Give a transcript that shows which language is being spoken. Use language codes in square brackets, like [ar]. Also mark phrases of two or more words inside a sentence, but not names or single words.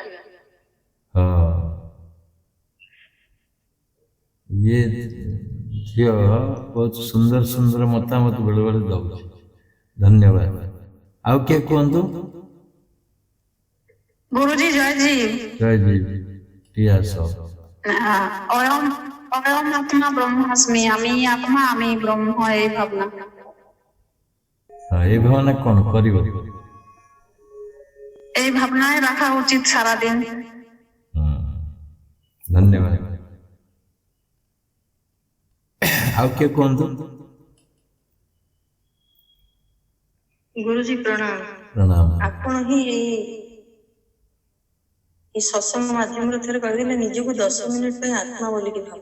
[or] ହଁ, ଇଏ ଝିଅ ବହୁତ ସୁନ୍ଦର ସୁନ୍ଦର ମତାମତ ବେଳେ ବେଳେ ଦଉଛି, ଧନ୍ୟବାଦ। ଆଉ କିଏ କୁହନ୍ତୁ। ଗୁରୁଜୀ ଜୟ ଜୀ। ଜୟ ଜୀ। ଟିଆ ସହ [bn] অয়ম অয়ম আত্মা ব্রহ্মাস্মি, আমি আত্মা, আমি ব্রহ্ম, এই ভাবনা। এই ভাবনা কোন করিব, এই ভাবনায় রাখা উচিত সারাদিন। [or] ধন্যবাদ। ଆଉ କିଏ କୁହନ୍ତୁ। ଗୁରୁଜୀ ପ୍ରଣାମ। ପ୍ରଣାମ। ଆପଣ ହିଁ এই ସତ୍ସଙ୍ଗ ମାଧ୍ୟମରେ ଥରେ କହିଦେଲେ, ନିଜକୁ 10 ମିନିଟ ପାଇଁ ଆତ୍ମା ବୋଲିକି ଭାବ।